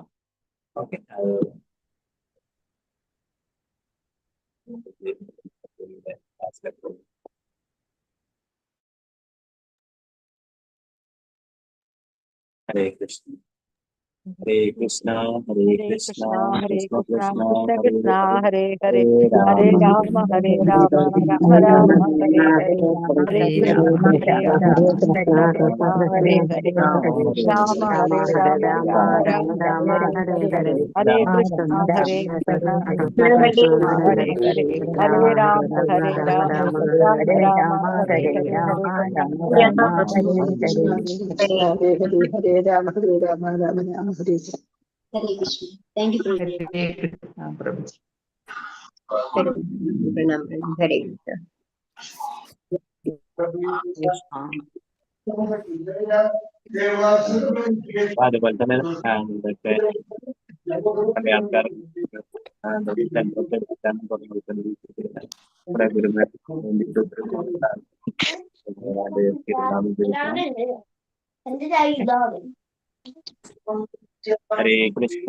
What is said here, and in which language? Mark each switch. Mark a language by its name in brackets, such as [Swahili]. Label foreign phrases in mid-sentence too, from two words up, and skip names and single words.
[Malayalam] ഓക്കെ, അത് ഹരേ കൃഷ്ണ. ഹരേ കൃഷ്ണ. ഹരേ കൃഷ്ണ. കൃഷ്ണ കൃഷ്ണ കൃഷ്ണ ഹരേ ഹരേ. ഹരേ ഹരേ രാമ ഹരേ രാമ രാമ രാമ ഹരേ ഹരേ. ഹരേ കൃഷ്ണ ഹരേ കൃഷ്ണ ഹരേ ഹരേ. രാമ ഹരേ രാമ രാമ രാമ ഹരേ ഹരേ. ഹരേ കൃഷ്ണ ഹരേ കൃഷ്ണ കൃഷ്ണ ഹരേ ഹരേ. ഹരേ രാമ ഹരേ രാമ രാമ രാമ ഹരേ ഹരേ. ഹരേ രാമ ഹരേ രാമ രാമ രാമ ഹരേ. ഹരേ കൃഷ്ണ. [English] thank you [Malayalam] പ്രഭുജി. ഹരേ അതുപോലെ തന്നെ ഇതൊക്കെ പല ആൾക്കാർ ഹരേ കൃഷ്ണ.